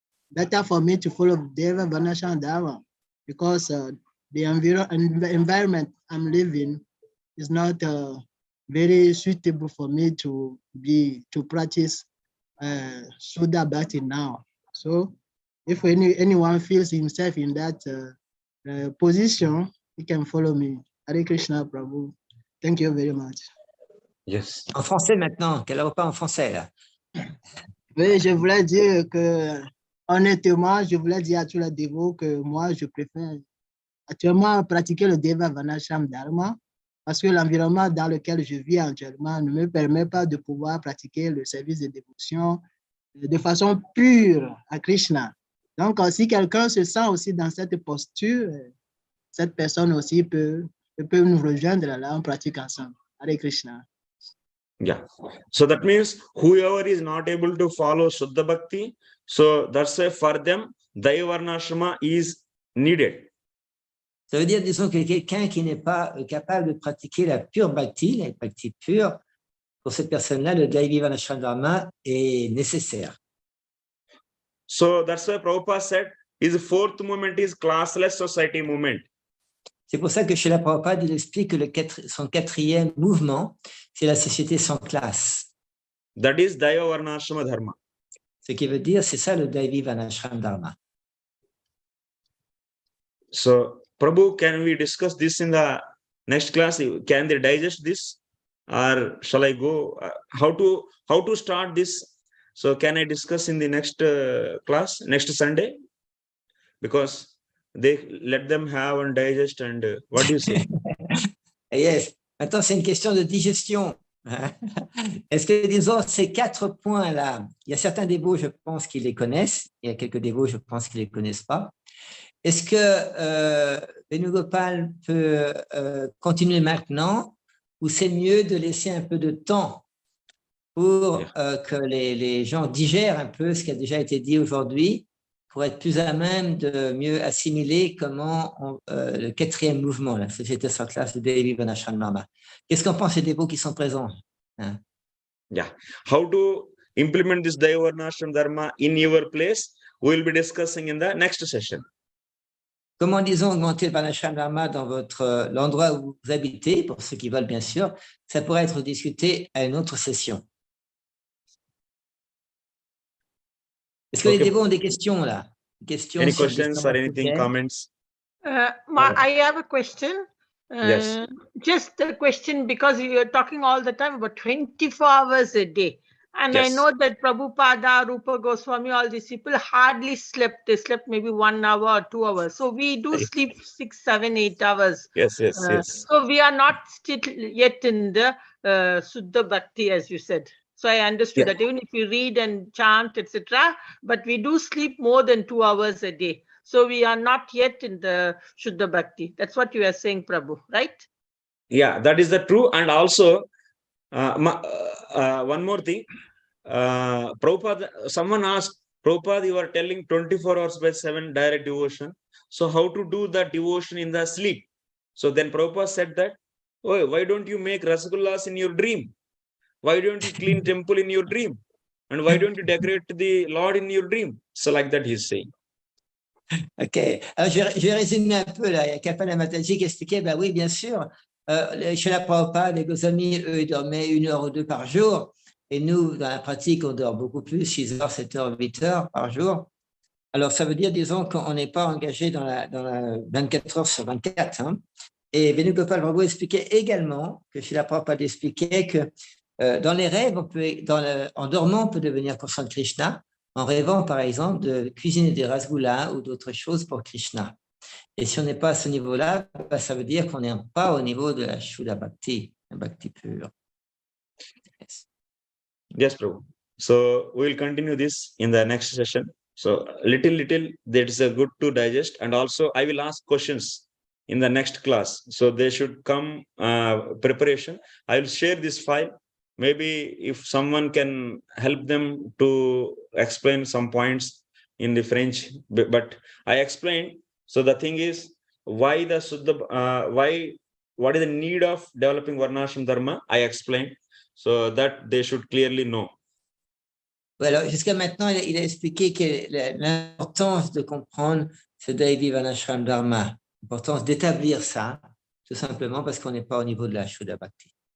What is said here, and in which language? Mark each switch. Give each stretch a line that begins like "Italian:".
English: Better for me to follow Daiva Varnasrama Dharma because the environment I'm living is not very suitable for me to practice Shuddha Bhakti now. So if anyone feels himself in that position, he can follow me. Hare Krishna, Prabhu. Thank you very much. Yes.
French: En français maintenant, qu'elle n'a pas en français là. Oui, je voulais dire que, honnêtement, je voulais dire à tous les dévots que moi, je préfère actuellement pratiquer le Daiva Varnasrama Dharma parce que l'environnement dans lequel je vis actuellement ne me permet pas de pouvoir pratiquer le service de dévotion de façon pure à Krishna. Donc, si quelqu'un se sent aussi dans cette posture, cette personne aussi peut nous rejoindre là, on pratique ensemble.
Sanskrit: Hare Krishna.
English: Yeah. So that means whoever is not able to follow Shuddha Bhakti, so that's why for them, Daiva Varnasrama is needed.
French: Ça veut dire, disons, que quelqu'un qui n'est pas capable de pratiquer la pure bhakti, la bhakti pure, pour cette personne-là, le Daiva Varnasrama Dharma est nécessaire.
English: So that's why Prabhupada said his 4th movement is classless society movement.
French: C'est pour ça que chez la Prabhupada, il explique que son 4e mouvement, c'est la société sans classe.
English: That is Daiva Varnasrama Dharma.
French: Ce qui veut dire, c'est ça le Daiva Varnasrama Dharma.
English: So, Prabhu, can we discuss this in the next class? Can they digest this? Or shall I go? How to start this? So, can I discuss in the next class, next Sunday? Because they let them have and digest and what do you say? Yes.
French: Maintenant, c'est une question de digestion. Est-ce que, disons, ces 4 points-là, il y a certains dévots, je pense, qui les connaissent. Il y a quelques dévots, je pense, qui ne les connaissent pas. Est-ce que Venugopal peut continuer maintenant ou c'est mieux de laisser un peu de temps pour que les gens digèrent un peu ce qui a déjà été dit aujourd'hui pour être plus à même de mieux assimiler comment le 4e mouvement, la société sans classe de Daiva Varnasrama Dharma. Qu'est-ce qu'en pensent les dévots qui sont présents?
English: Yeah. How to implement this Daiva Varnasrama Dharma in your place? We will be discussing in the next session.
French: Comment, disons, augmenter le Varnasrama Dharma dans l'endroit où vous habitez, pour ceux qui veulent, bien sûr, ça pourrait être discuté à une autre session. Est-ce que les dévots ont des questions, là?
English: Any questions or anything, comments? I have a question. Yes. Just a question because you are talking all the time about 24 hours a day. And I Yes. know that Prabhupada, Rupa Goswami, all these people hardly slept. They slept maybe 1 hour or 2 hours. So we do sleep 6, 7, 8 hours. Yes. So we are not still yet in the Suddha Bhakti, as you said. So I understood Yeah. that even if you read and chant, etc., but we do sleep more than 2 hours a day. So we are not yet in the Shuddha Bhakti. That's what you are saying, Prabhu, right? Yeah, that is the true. And also, one more thing. Prabhupada, someone asked, Prabhupada, you are telling 24 hours by 7 direct devotion. So how to do that devotion in the sleep? So then Prabhupada said that, oh, why don't you make rasagullas in your dream? Why don't you clean temple in your dream? And why don't you decorate the Lord in your dream? So like that he's saying.
French: Ok, alors je vais résumer un peu là. Kapana Mataji qui expliquait, ben oui, bien sûr, chez la Prabhupada, les Goswamis, eux, ils dormaient 1 heure ou 2 par jour. Et nous, dans la pratique, on dort beaucoup plus, 6 heures, 7 heures, 8 heures par jour. Alors, ça veut dire, disons, qu'on n'est pas engagé dans la 24 heures sur 24. Hein. Et Venugopal Prabhu expliquait également que chez la Prabhupada expliquait que dans les rêves, en dormant, on peut devenir conscient de Krishna, en rêvant, par exemple, de cuisiner des rasgoulas ou d'autres choses pour Krishna. Et si on n'est pas à ce niveau-là, ben, ça veut dire qu'on n'est pas au niveau de la Shuddha Bhakti, la Bhakti pure.
English: Yes. Yes, Prabhu. So we'll continue this in the next session. So little, that is a good to digest. And also I will ask questions in the next class. So they should come preparation. I will share this file. Maybe if someone can help them to explain some points in the French, but I explained. So the thing is, why the Suddha, what is the need of developing Varnashram Dharma? I explained, so that they should clearly know.
French: Alors, jusqu'à maintenant, il a expliqué l'importance de comprendre ce Daiva Varnasrama Dharma, l'importance d'établir ça, tout simplement parce qu'on n'est pas au niveau de la Shuddha Bhakti.